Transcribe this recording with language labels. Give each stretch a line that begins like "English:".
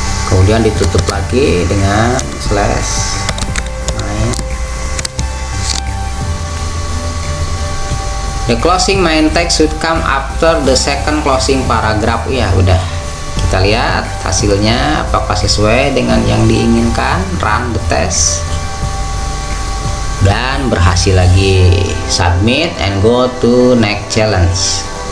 Indonesian: Kemudian ditutup lagi dengan slash.
English: The closing main text should come after the second closing paragraph.
Indonesian: Ya, udah. Kita lihat hasilnya apakah sesuai dengan yang diinginkan.
English: Run the test.
Indonesian: Dan berhasil lagi.
English: Submit and go to next challenge.